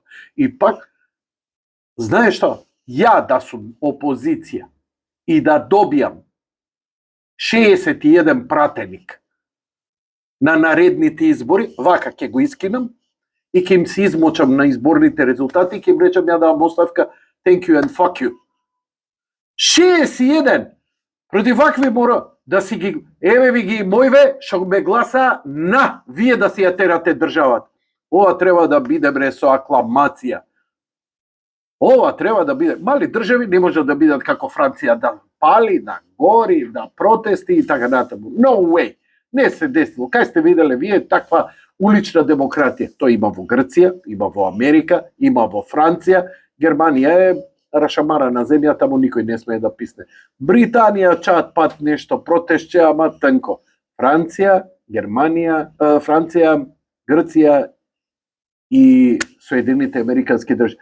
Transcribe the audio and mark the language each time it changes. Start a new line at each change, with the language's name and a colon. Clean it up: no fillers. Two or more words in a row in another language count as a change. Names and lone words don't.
Macedonian: И пак, знаеш што? Ја да сум опозиција и да добијам 61 пратеник на наредните избори, вака ќе го искинам и ќе им се измочам на изборните резултати и ќе им речам ја давам оставка,
English: thank you and fuck you.
Macedonian: 61! Против вакви мора да си ги, еве ви ги мојве, што ме гласа на, вие да си ја терате државата. Ова треба да биде бре со акламација. Ова треба да биде, мали држави не може да бидат како Франција, да пали, да гори, да протести и така натаму.
English: No way!
Macedonian: Не се десило. Кај сте виделе вие таква улична демократија? Тоа има во Грција, има во Америка, има во Франција, Германија е рашамара на земја, таму никој не смее да писне. Британија чат пат нешто протестче, ама тенко. Франција, Германија, Франција, Грција и Соединените Американски држави.